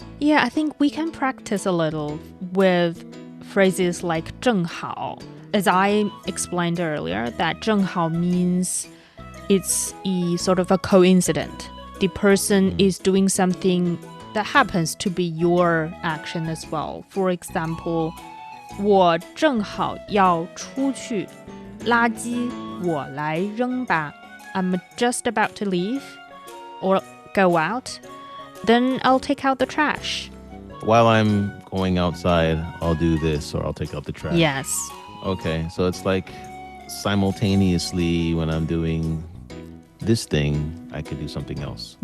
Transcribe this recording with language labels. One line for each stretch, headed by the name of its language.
English: Yeah, I think we can practice a little with phrases like 正好. As I explained earlier, that 正好 means it's a sort of a coincidence. The person is doing something that happens to be your action as well. For example,
Chinese: 我正好要出去，垃圾我来扔吧.
English: I'm just about to leave or go out. Then I'll take out the trash. While I'm going outside, I'll do this or I'll take out the trash. Yes. Okay, so it's like simultaneously when I'm doing this thing, I could do something else.